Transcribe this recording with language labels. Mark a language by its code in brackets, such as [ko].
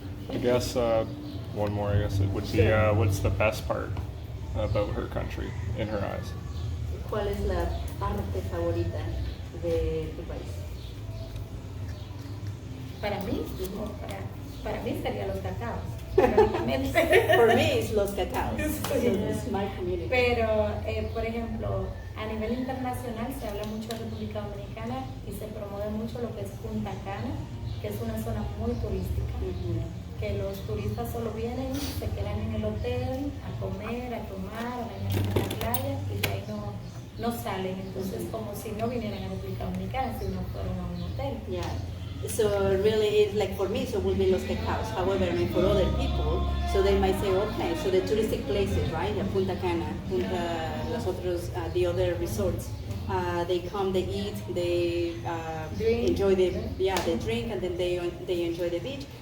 [en] I guess one more. I guess it would be what's the best part about her country in her eyes? [es] ¿Cuál es la parte favorita de tu país? Para mí, para mí sería Los Cacaos. irónicamente. [en] For me, it's Los Cacaos. So [es] Sí. [en] it's my community. [es] Pero, por ejemplo, a nivel internacional se habla mucho de República Dominicana y se promueve mucho lo que es Punta Cana, que es una zona muy turística, que los turistas solo vienen, se quedan en el hotel a comer, a tomar, a bañarse en la playa y de ahí no salen. Entonces, como si no vinieran a República Dominicana, si no fueron a un hotel. [en] Yeah. So really, it's like for me, so it will be Los Cacaos. However, I mean, for other people, so they might say, okay, so the touristic places, right? Punta Cana, [es] los otros, [en] the other resorts. They come, they eat, they Drink. enjoy they drink, and then they enjoy the beach.